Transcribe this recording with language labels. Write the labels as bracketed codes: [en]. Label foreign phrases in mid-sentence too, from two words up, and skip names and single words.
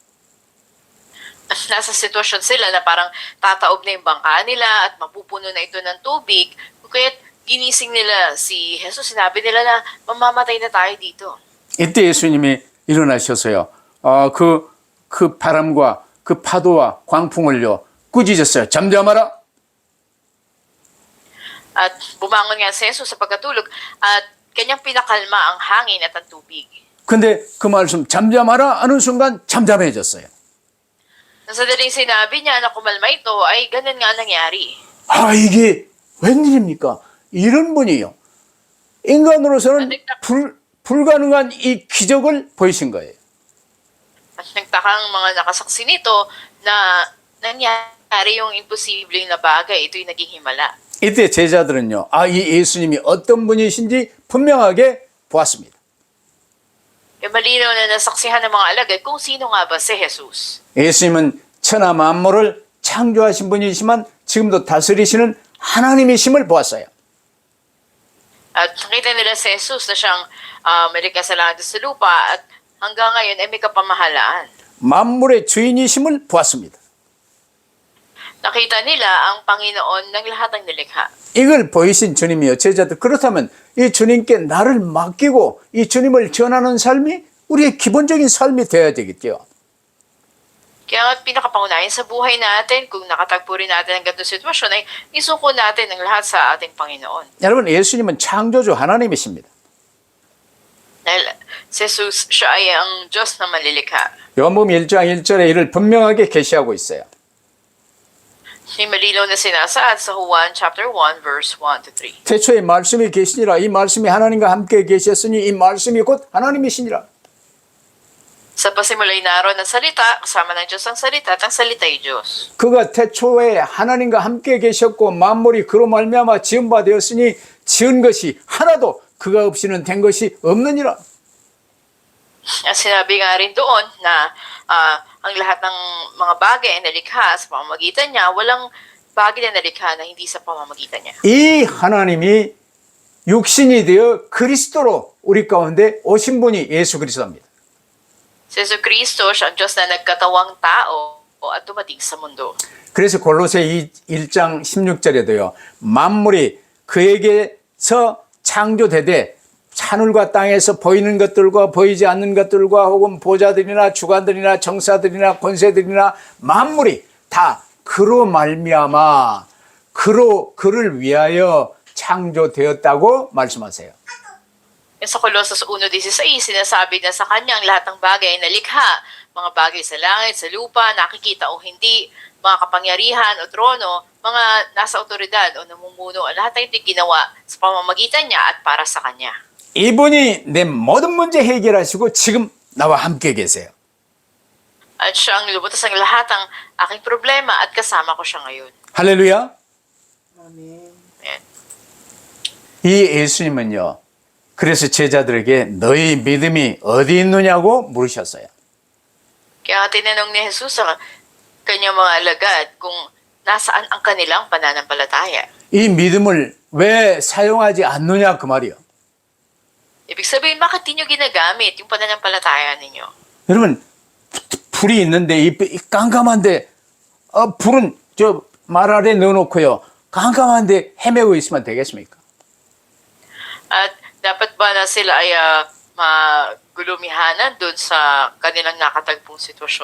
[tl] Nasa sitwasyon sila na parang tataob na yung bangka nila at mapupuno na ito ng tubig. Kaya ginising nila si Jesus, sinabi nila na mamamatay na tayo dito. [ko] 이때 예수님이 일어나셔서요. 그 바람과 그 파도와 광풍을요 꾸짖었어요. 잠잠하라. [tl] At bumangon nga si Jesus sa pagkatulog at kanyang pinakalma ang hangin at ang tubig. [ko] 근데 그 말씀 잠잠하라 하는 순간 잠잠해졌어요. [tl] Sa daling sinabi niya na kumalma ito ay ganun nga nangyari. [ko] 이게 웬일입니까? 이런 분이요. 인간으로서는 불가능한 이 기적을 보이신 거예요. [tl] At nagtakang mga nakasaksi nito na nangyari yung imposibleng na bagay, ito'y naging himala. [ko] 이때 제자들은요, 이 예수님이 어떤 분이신지 분명하게 보았습니다. [tl] malinaw na nasaksihan ng mga alagad kung sino nga ba si Jesus. [ko] 예수님은 천하 만물을 창조하신 분이지만 지금도 다스리시는 하나님이심을 보았어요. [tl] At nakita nila si Jesus na siyang may kasalanan sa lupa at hanggang ngayon ay may kapamahalaan. [ko] 만물의 주인이심을 보았습니다. [tl] Nakita nila ang Panginoon ng lahat ng nilikha. [ko] 이걸 보이신 주님이요 제자들 그렇다면 이 주님께 나를 맡기고 이 주님을 전하는 삶이 우리의 기본적인 삶이 되어야 되겠죠. [tl] Kaya nga pinakapangunahin sa buhay natin, kung nakatagpo rin natin ang ganitong sitwasyon, ay isuko natin ang lahat sa ating Panginoon. [ko] 여러분 예수님은 창조주 하나님이십니다. [tl] Dahil si Jesus, siya ay ang Diyos na manlilikha. [ko] 요한복음 1장 1절에 이를 분명하게 계시하고 있어요. [tl] May malinaw na sinasaad sa Juan [en] chapter 1 verse 1 to 3. [ko] 태초에 말씀이 계시니라 이 말씀이 하나님과 함께 계셨으니 이 말씀이 곧 하나님이시니라. [tl] Sa pasimulay naroon ng salita, kasama ng Diyos ang salita at ang salita ay Diyos. [ko] 그가 태초에 하나님과 함께 계셨고 만물이 그로 말미암아 지은 바 되었으니 지은 것이 하나도 그가 없이는 된 것이 없느니라. [tl] At sinabi nga rin doon na ang lahat ng mga bagay ay nalikha sa pamamagitan niya, walang bagay na nalikha na hindi sa pamamagitan niya. [ko] 이 하나님이 육신이 되어 그리스도로 우리 가운데 오신 분이 예수 그리스도입니다. [tl] Si Jesu Cristo, siya ang Diyos na nagkatawang tao at dumating sa mundo. [ko] 그래서 골로새 1장 16절에도요. 만물이 그에게서 창조되되 하늘과 땅에서 보이는 것들과 보이지 않는 것들과 혹은 보좌들이나 주관들이나 정사들이나 권세들이나 만물이 다 그로 말미암아 그를 위하여 창조되었다고 말씀하세요. [tl] Sa Colossus 1:16, sinasabi na sa kanya ang lahat ng bagay ay nalikha, mga bagay sa langit, sa lupa, nakikita o hindi, mga kapangyarihan o trono, mga nasa otoridad o namumuno, lahat ay ginawa sa pamamagitan niya at para sa kanya. [ko] 이분이 내 모든 문제 해결하시고 지금 나와 함께 계세요. [tl] At siya ang lumutas ng lahat ng aking problema at kasama ko siya ngayon. [ko] 할렐루야. [tl] Amen. [ko] 이 예수님은요. 그래서 제자들에게 너희 믿음이 어디 있느냐고 물으셨어요. [tl] Kaya tinanong ni Jesus sa kanyang mga alagad kung nasaan ang kanilang pananampalataya. [ko] 이 믿음을 왜 사용하지 않느냐 그 말이요. [tl] Ibig sabihin, bakit di nyo ginagamit yung pananampalataya ninyo? [ko] 여러분 불이 있는데 이 깜깜한데 불은 저 말 아래 넣어놓고요. 깜깜한데 헤매고 있으면 되겠습니까? [tl] At dapat ba na sila ay magulumihanan doon sa kanilang nakatagpong sitwasyon?